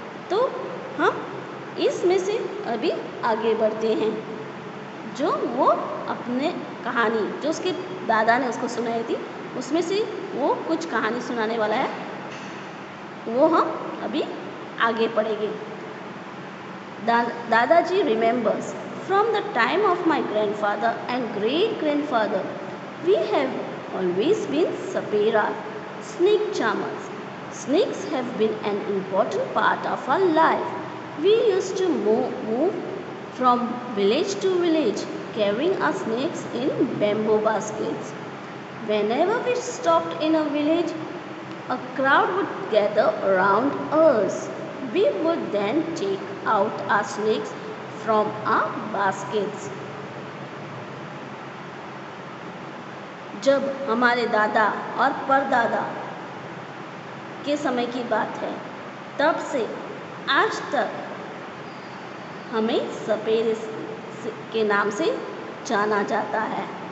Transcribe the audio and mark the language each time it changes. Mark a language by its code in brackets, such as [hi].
[hi] तो हम इसमें से अभी आगे बढ़ते हैं। जो वो अपने कहानी जो उसके दादा ने उसको सुनाई थी, उसमें से वो कुछ कहानी सुनाने वाला है, वो हम अभी आगे पढ़ेंगे। [en] Dadaji remembers, from the time of my grandfather and great grandfather, we have always been sapera, snake charmers. Snakes have been an important part of our life. We used to move from village to village, carrying our snakes in bamboo baskets. Whenever we stopped in a village, a crowd would gather around us. We would then take out our snakes from our baskets. [hi] जब हमारे दादा और परदादा के समय की बात है, तब से आज तक हमें सपेरे के नाम से जाना जाता है।